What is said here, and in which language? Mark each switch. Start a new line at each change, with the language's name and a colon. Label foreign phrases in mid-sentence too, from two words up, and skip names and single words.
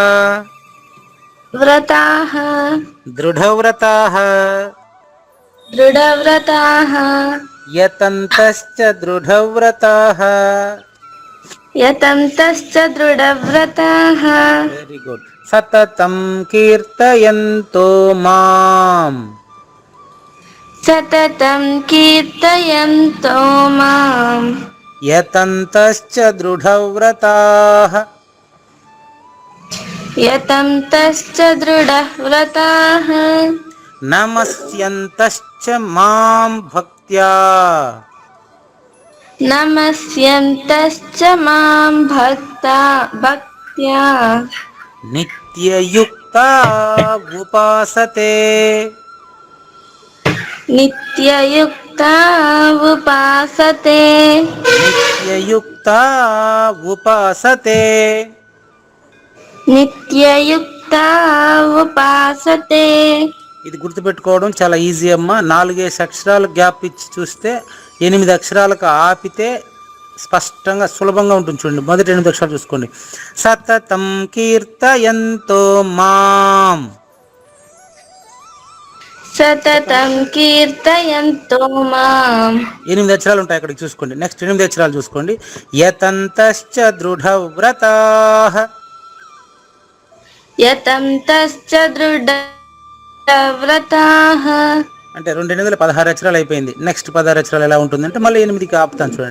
Sanskrit: व्रताः दृढव्रताः. दृढव्रताः यतन्तश्च दृढव्रताः. यतन्तश्च दृढव्रताः
English: very good.
Sanskrit: सततं कीर्तयन्तो मां. सततं कीर्तयन्तो मां. यतन्तश्च दृढव्रताः. यतन्तश्च दृढव्रताः नमस्यन्तश्च मां भक्त्या. नमस्यन्तश्च मां भक्त्या नित्ययुक्ता उपासते. नित्ययुक्ता उपासते. नित्ययुक्ता उपासते. नित्ययुक्ता उपासते.
Telugu: ఇది గుర్తుపెట్టుకోవడం చాలా ఈజీ అమ్మా. 4 అక్షరాలు గ్యాప్ ఇచ్చి చూస్తే 8 అక్షరాలకు ఆపితే స్పష్టంగా సులభంగా ఉంటుంది. చూడండి, మొదటి 8 అక్షరాలు చూసుకోండి.
Sanskrit: सततं कीर्तयन्तो मां. सततं कीर्तयन्तो मां.
Telugu: 8 అక్షరాలు ఉంటాయి అక్కడికి చూసుకోండి. నెక్స్ట్ 8 అక్షరాలు చూసుకోండి.
Sanskrit: यतन्तश्च दृढव्रताः. यतन्तश्च दृढव्रताः.
Telugu: అంటే 2 16 అక్షరాలు అయిపోయింది. నెక్స్ట్ 16 అక్షరాలు ఎలా ఉంటుంది అంటే మళ్ళీ 8కి ఆపుతాను చూడండి.